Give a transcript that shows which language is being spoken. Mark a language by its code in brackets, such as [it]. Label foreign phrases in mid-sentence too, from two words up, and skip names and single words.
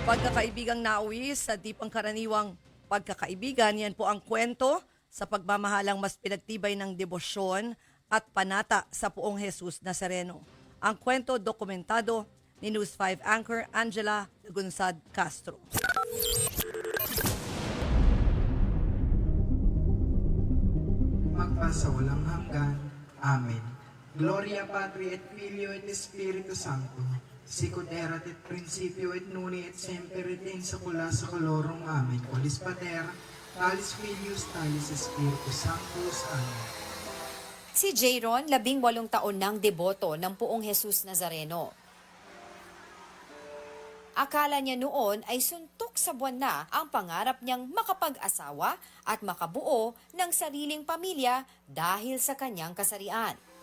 [tl] Pagkakaibigang nauwi sa di pangkaraniwang pagkakaibigan, yan po ang kwento sa pagmamahalang mas pinagtibay ng debosyon at panata sa Poong Jesus Nazareno. Ang kwento dokumentado ni News 5 anchor Angela Gunsad Castro. Magpasa walang hanggan. Amen. [la] Gloria Patri et Filio et Espiritu Sancto. Sicut erat et principio et nunc et semper et in saecula saeculorum. Amen. Colis Pater, talis Filius, talis Spiritus Sanctus. Amen. [tl] Si Jayron, 18 taon nang deboto ng Poong Jesus Nazareno. Akala niya noon ay suntok sa buwan na ang pangarap niyang makapag-asawa at makabuo ng sariling pamilya dahil sa kanyang kasarian.